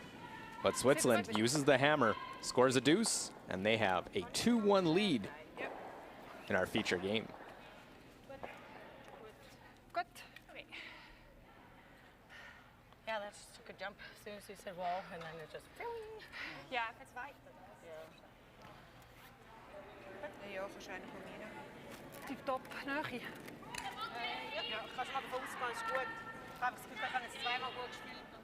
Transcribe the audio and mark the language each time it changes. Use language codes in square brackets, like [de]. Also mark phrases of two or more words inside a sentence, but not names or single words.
[en] But Switzerland uses the hammer, scores a deuce, and they have a 2-1 lead in our feature game. Good. Yeah, that just took a jump as soon as you said wall, and then it just. [nl] Ja, het waait. [de] Ja, wahrscheinlich von mir. Tipptopp, Nähe. Ja, kannst mal davon ausgehen, ist gut. Ich habe das Gefühl, ich habe jetzt zweimal gut gespielt.